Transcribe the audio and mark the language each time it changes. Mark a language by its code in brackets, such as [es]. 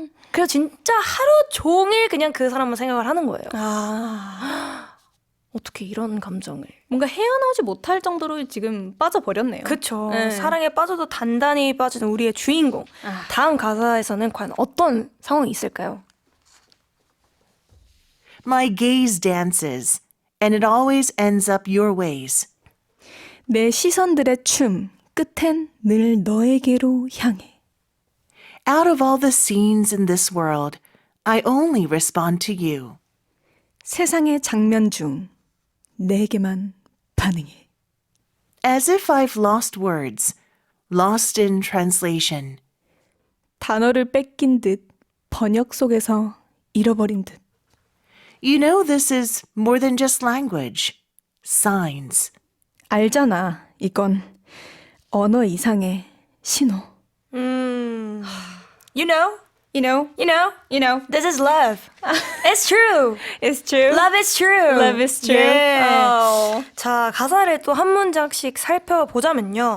[ko] 그래서 진짜 하루 종일 그냥 그 사람만 생각을 하는 거예요. 어떻게 이런 감정을. 뭔가 헤어나오지 못할 정도로 지금 빠져버렸네요. 그쵸. 네. 사랑에 빠져도 단단히 빠지는 우리의 주인공. 다음 가사에서는 과연 어떤 상황이 있을까요? [en] My gaze dances, and it always ends up your ways. [ko] 내 시선들의 춤 끝엔 늘 너에게로 향해. [en] Out of all the scenes in this world, I only respond to you. [ko] 세상의 장면 중 내게만 반응해. [en] As if I've lost words, lost in translation. [ko] 단어를 뺏긴 듯 번역 속에서 잃어버린 듯. [en] You know this is more than just language. Signs. [ko] 알잖아, 이건 언어 이상의 신호. [en] You know, You know, you know, you know. this is love. It's true. It's true. Love is true. Love is true. 예. 어. [ko] 자, 가사를 또 한 문장씩 살펴보자면요.